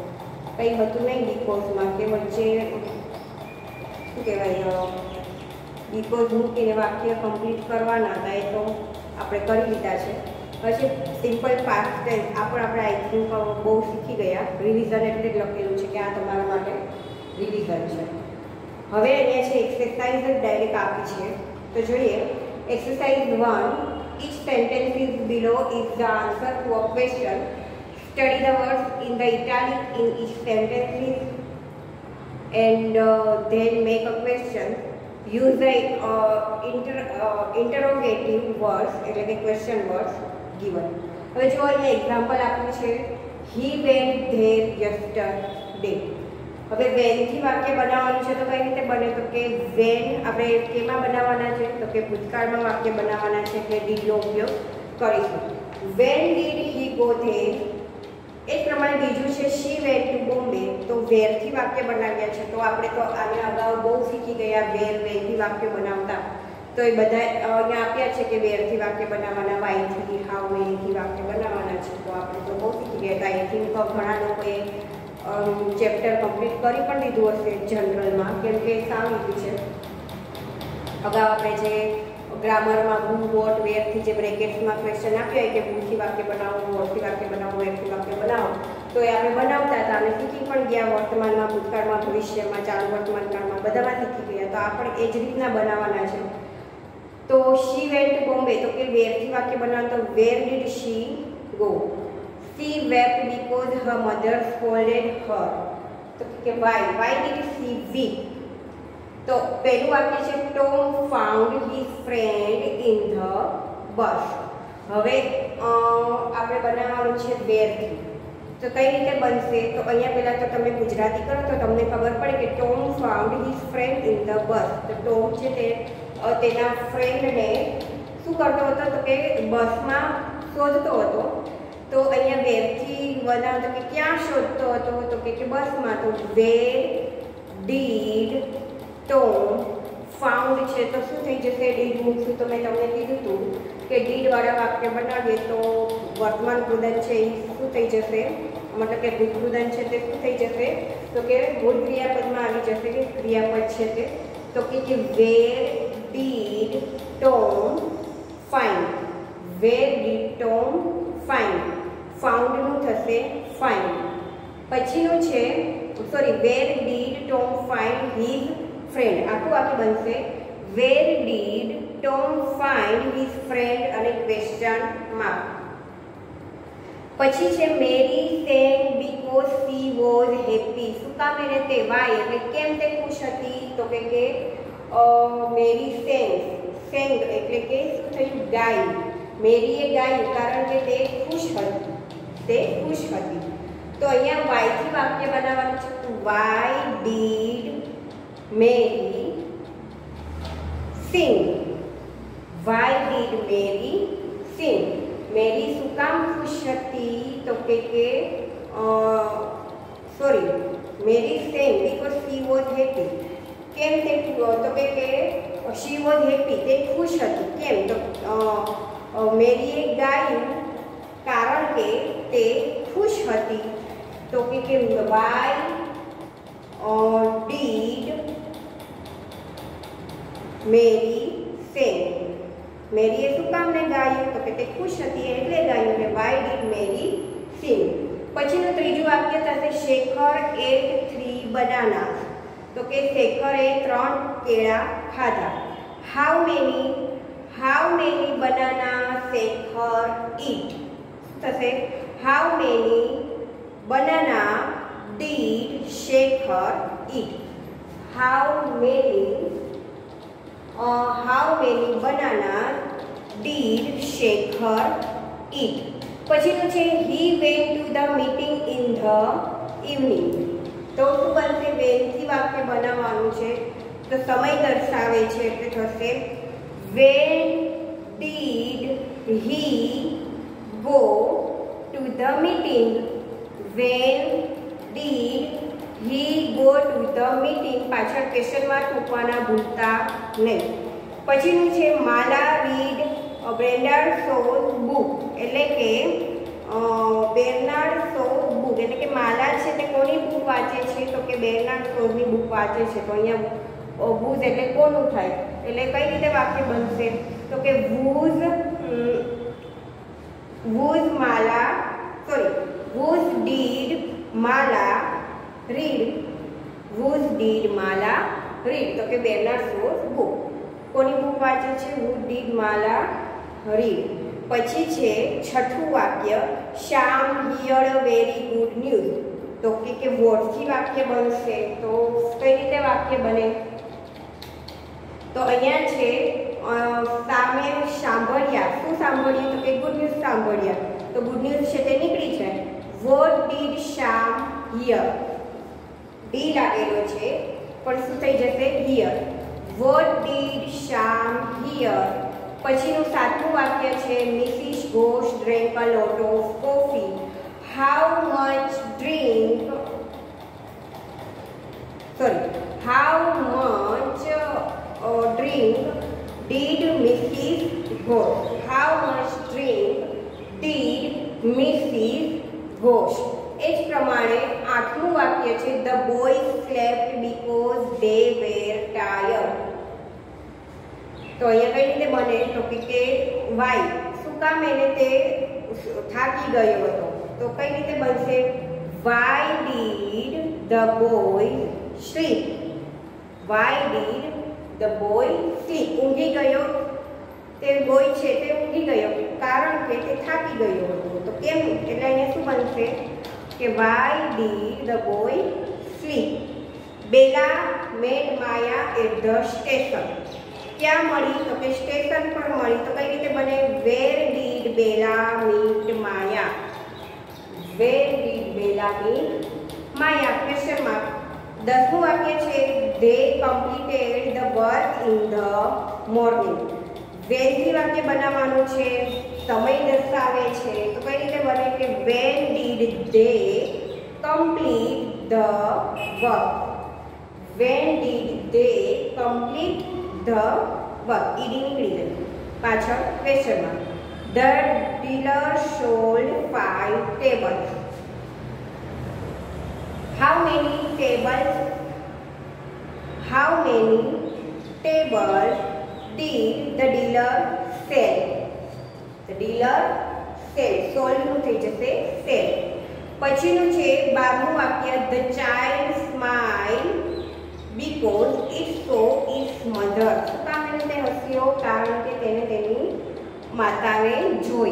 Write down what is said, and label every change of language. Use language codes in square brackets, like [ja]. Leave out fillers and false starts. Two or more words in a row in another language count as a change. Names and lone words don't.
[gu] કંઈ હતું નહીં બીકોઝમાં કે વચ્ચે શું કહેવાય બીકોઝ મૂકીને વાક્ય કમ્પ્લીટ કરવાના હતા, એ તો આપણે કરી લીધા છે. પછી [en] simple past tense [gu] આ પણ આપણે [en] I think [gu] બહુ શીખી ગયા. રિવિઝન એટલે જ લખેલું છે કે આ તમારા માટે રિવિઝન છે. હવે અહીંયા છે એક્સરસાઇઝ ડાયરેક્ટ આપી છે, તો જોઈએ. એક્સરસાઇઝ 1. [en] Each sentence is below is the answer to a question. Study the words in the italic in each sentence and then make a question. Use the interrogative words [gu] એટલે કે [en] question words given. [gu] હવે જો અહીંયા એક્ઝામ્પલ આપ્યું છે, [en] he went there yesterday. [gu] હવે when થી વાક્ય બનાવવાનું છે તો કઈ રીતે બને, તો કે when આપણે કેમાં બનાવવાના છે, તો કે ભૂતકાળમાં વાક્ય બનાવવાના છે, એટલે did નો ઉપયોગ કરીશું. [en] when did he go there. [gu] એ પ્રમાણે બીજું છે [en] she went to Bombay. [gu] તો where થી વાક્ય બનાવ્યા છે, તો આપણે તો આને અગાઉ બહુ શીખી ગયા [en] where when [gu] થી વાક્ય બનાવતા. તો એ બધા અહીંયા આપ્યા છે કે where થી વાક્ય બનાવવાના, why થી, [en] how many [gu] થી વાક્ય બનાવવાના છે. તો આપણે તો બહુ શીખી ગયા હતા. [en] I think [gu] ઘણા લોકોએ [en] chapter complete [gu] કરી પણ લીધું હશે જનરલમાં, કેમ કે સાવ લીધું છે. અગાઉ આપણે જે ગ્રામરમાં [en] who, what, where [gu] થી જે બ્રેકેટ્સમાં ક્વેશ્ચન આપ્યા હોય કે who થી વાક્ય બનાવો, what થી વાક્ય બનાવો, where થી વાક્ય બનાવો, તો એ આપણે બનાવતા હતા અને શીખી પણ ગયા. વર્તમાનમાં, ભૂતકાળમાં, ભવિષ્યમાં, ચાલુ વર્તમાન કાળમાં બધામાં શીખી ગયા. તો આ પણ એ જ રીતના બનાવવાના છે. તો [en] she went to Bombay, [gu] તો કે where થી વાક્ય બનાવો, તો [en] where did she go. She wept because her mother scolded her. [gu] તો કે [en] why did she weep. [gu] તો પહેલું વાક્ય છે [en] Tom found his friend in the bus. [gu] હવે આપણે બનાવવાનું છે where થી. તો કઈ રીતે બનશે, તો અહીંયા પહેલા તો તમે ગુજરાતી કરો તો તમને ખબર પડે કે [en] Tom found his friend in the bus. [gu] તો Tom છે તે તેના ફ્રેન્ડને શું કરતો હતો, તો કે બસમાં શોધતો હતો. તો અહીંયા where થી બનાવતો કે ક્યાં શોધતો હતો, તો કે બસમાં. તો [en] where did Tom found [gu] છે, તો શું થઈ જશે, did મૂકશું. તો મેં તમને કીધું હતું કે did વાળા વાક્ય બનાવીએ તો વર્તમાન કૃદંત છે એ શું થઈ જશે, મતલબ કે ભૂત કૃદંત છે તે શું થઈ જશે, તો કે ભૂત ક્રિયાપદમાં આવી જશે કે ક્રિયાપદ છે તે. તો કે [en] where did Tom find. where did Tom find. found [gu] નું થશે [en] find. [gu] પછીનું છે [en] where did Tom find his friend. [gu] આખું વાક્ય બનશે [en] where did Tom find his friend અને question mark. [gu] પછી છે [en] Mary sang because she was happy. [gu] શું કામ એને તે, why એટલે કેમ તે ખુશ હતી, તો કે [en] Mary sang [gu] એટલે કે શું થયું, ગાયું. મેરીએ ગાયું કારણ કે તે ખુશ હતી, તો અહીંયા why થી વાક્ય બનાવવાનું છે. [en] why did Mary sing. why did Mary sing. [gu] મેરી શું કામ ખુશ હતી, તો કે મેરી [en] sang because she was happy. [gu] કેમ તે, તો કે [en] she was happy [gu] તે ખુશ હતી. કેમ, તો મેરીએ ગાયું કારણ કે તે ખુશ હતી. તો કે [en] why did Mary sing. [gu] મેરીએ શું કામ ને ગાયું, તો કે તે ખુશ હતી એટલે ગાયું, એટલે [en] why did Mary sing. [gu] પછીનું ત્રીજું વાક્ય થશે શેખર [en] ate 3 bananas. [gu] તો કે શેખરે 3 કેળા ખાધા. [en] how many bananas શેખર eat. થશે how many banana did શેખર eat. how many bananas did શેખર eat. [gu] પછીનું છે [en] he went to the meeting in the evening. [gu] તો શું બનશે, when થી વાક્ય બનાવવાનું છે, તો સમય દર્શાવે છે એટલે થશે [en] when did he go to the meeting? When did he go to the meeting? [gu] પાછળ [en] question mark [gu] મૂકવાના ભૂલતા નહીં. પછીનું છે [en] Mala read Bernard Shaw's book, [gu] એટલે કે બેર્નાર્ડ શોઝ બુક એટલે કે માલા છે તે કોની બુક વાંચે છે? તો કે બેર્નાર્ડ શોઝની બુક વાંચે છે. તો અહીંયા બુઝ એટલે કોનું થાય, એટલે કઈ રીતે વાક્ય બનશે? તો કે [en] whose માલા સોરી whose did માલા read? whose did માલા read? [gu] તો કે બેર્નાર્ડ શોઝ બુક. કોની બુક વાંચે છે? [en] who did માલા read. [gu] પછી છે છઠ્ઠું વાક્ય, [en] Shyam heard very good news. [gu] તો કે વોટથી વાક્ય બનશે. તો કઈ રીતે વાક્ય બને? તો અહીંયા છે સામે સાંભળ્યા. શું સાંભળ્યું? તો કે [en] good news [gu] સાંભળ્યા. તો [en] good news [gu] છે તે નીકળી છે. [en] What did Shyam hear? [gu] ડી લાગેલો છે પણ શું થઈ જશે? [en] હિયર. What did Shyam hear. [gu] પછીનું સાતમું વાક્ય છે [en] Mrs Ghosh drink a lot of coffee. How much drink did Mrs. Ghosh? How much drink did Mrs. Ghosh? [gu] એ જ પ્રમાણે આઠમું વાક્ય છે [en] the boys slept because they were tired. [gu] તો અહીંયા કઈ રીતે બને? તો કે વાય શું કામ? એને તે થાકી ગયો હતો. તો કઈ રીતે બનશે? [en] why did the boy sleep? why did the boy sleep? [gu] ઊંઘી ગયો તે બોય છે તે ઊંઘી ગયો કારણ કે તે થાકી ગયો હતો. તો કેમ? એટલે અહીંયા શું બનશે કે [en] why did the boy sleep? બેલા met માયા at the station. [gu] ક્યાં મળી? તો કે સ્ટેશન પર મળી. તો કઈ રીતે બને? [en] where did Bella meet Maya? where did Bella meet Maya? question mark. [gu] દસમું વાક્ય છે [en] they completed the work in the morning. [gu] વેનથી વાક્ય બનાવવાનું છે, સમય દર્શાવે છે. તો કઈ રીતે બને કે [en] when did they complete the work? when did they complete the work? [gu] ઈડી નીકળી જાય. પાછળ [en] question mark. the dealer sold 5 tables. how many tables did the dealer sell? the dealer sell. sold [gu] નું થઈ જશે [en] sell. [gu] પછીનું છે 12મું વાક્ય [en] the child smiled because it saw its mother. [gu] શું કામ એને હસ્યો? કારણ કે તેને તેની માતાને જોઈ.